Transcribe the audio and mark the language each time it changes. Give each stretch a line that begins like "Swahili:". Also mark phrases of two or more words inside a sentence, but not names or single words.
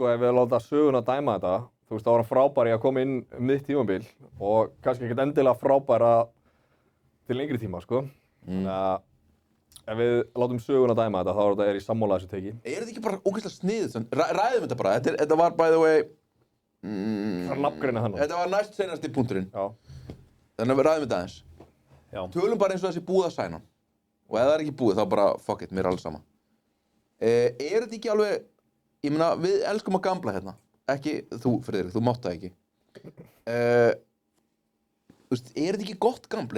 Icelandic: sko, ef við láta söguna dæma þetta, þú veist, þá var hann frábær í að koma inn mitt tímabil og kannski ekkert endilega frábær til lengri tíma, sko. Þannig að ef við látum söguna dæma þetta, þá er þetta í sammála þessu teki. Er þetta ekki bara ógeðslega sniðið? Ræðum þetta bara, þetta var
English: by the way
Icelandic: Það er nafngreina hann. Þetta var næst seinasti punkturinn Já. Þannig að við ræðum þetta aðeins Já. Tölum bara eins og þessi búið að sæna og ef það er ekki búið þá bara
English: fuck it,
Icelandic: mér er alveg sama Er þetta ekki alveg ég meina, við elskum að gambla hérna ekki, þú Friðrik, þú mátt það ekki Þú veist, er þetta ekki gott gambl?